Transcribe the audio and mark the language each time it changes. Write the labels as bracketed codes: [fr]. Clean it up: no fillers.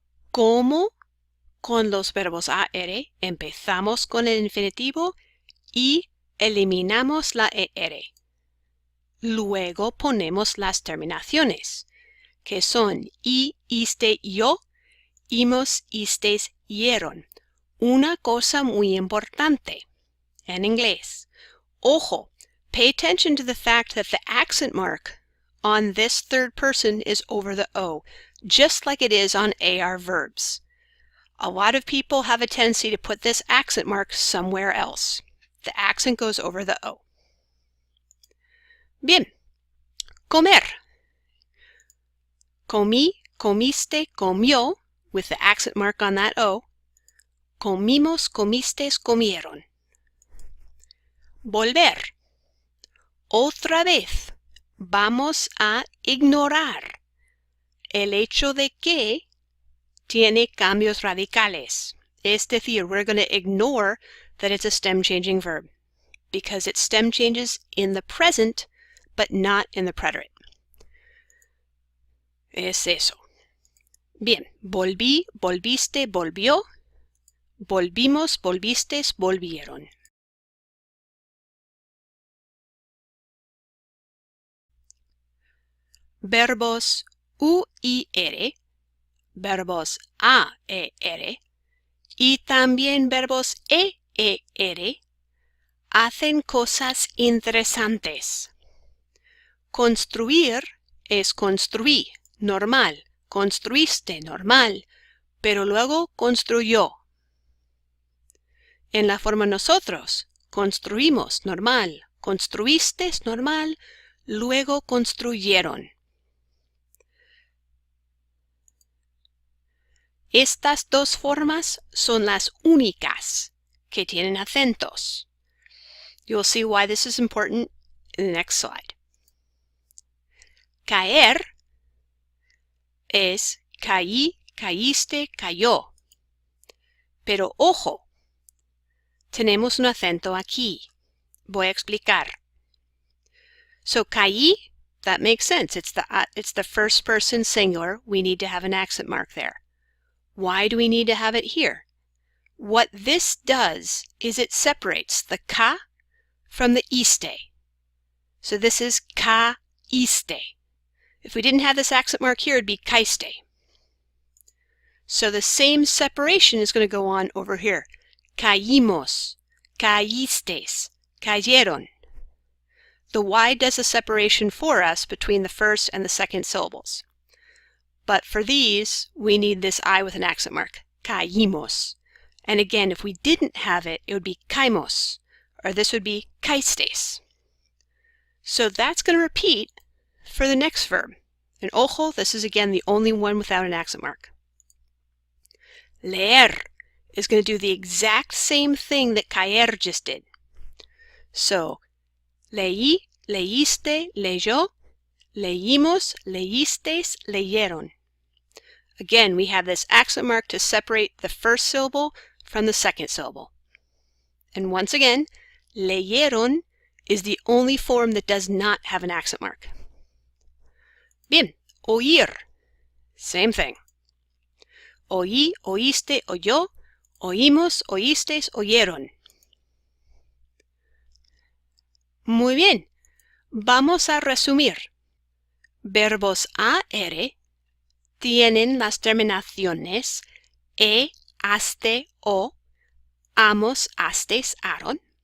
[es] Como con los verbos AR empezamos con el infinitivo y eliminamos la ER. Luego ponemos las terminaciones, que son I, iste, yo, imos, istes, ieron. Una cosa muy importante en inglés. [en] Ojo, pay attention to the fact that the accent mark on this third person is over the O, just like it is on AR verbs. A lot of people have a tendency to put this accent mark somewhere else. The accent goes over the O. [es] Bien. Comer. Comí, comiste, comió, [en] with the accent mark on that O. [es] Comimos, comistes, comieron. Volver. Otra vez. Vamos a ignorar el hecho de que tiene cambios radicales. Es decir, [en] we're going to ignore that it's a stem-changing verb because it stem changes in the present, but not in the preterite. [es] Es eso. Bien, volví, volviste, volvió. Volvimos, volvistes, volvieron. Verbos UIR, verbos AER y también verbos EER hacen cosas interesantes. Construir es construí, normal. Construiste, normal. Pero luego construyó. En la forma nosotros, construimos, normal. Construiste, normal. Luego construyeron. Estas dos formas son las únicas que tienen acentos. [en] You'll see why this is important in the next slide. [es] Caer es caí, caíste, cayó. Pero ojo, tenemos un acento aquí. Voy a explicar. [en] So caí, that makes sense. It's the first person singular. We need to have an accent mark there. Why do we need to have it here? What this does is it separates the ca from the iste. So this is caíste. If we didn't have this accent mark here, it'd be caiste. So the same separation is going to go on over here. [es] Caímos, caístes, cayeron. [en] The Y does a separation for us between the first and the second syllables. But for these, we need this I with an accent mark, caímos. And again, if we didn't have it, it would be caimos, or this would be caistes. So that's going to repeat for the next verb. And ojo, this is again the only one without an accent mark. Leer is going to do the exact same thing that caer just did. [es] So, leí, leíste, leyó, leímos, leístes, leyeron. [en] Again, we have this accent mark to separate the first syllable from the second syllable. And once again, leyeron is the only form that does not have an accent mark. Bien, oír. Same thing. [es] Oí, oíste, oyó, oímos, oístes, oyeron. Muy bien. Vamos a resumir. Verbos AR tienen las terminaciones e, aste, o, amos, astes, aron.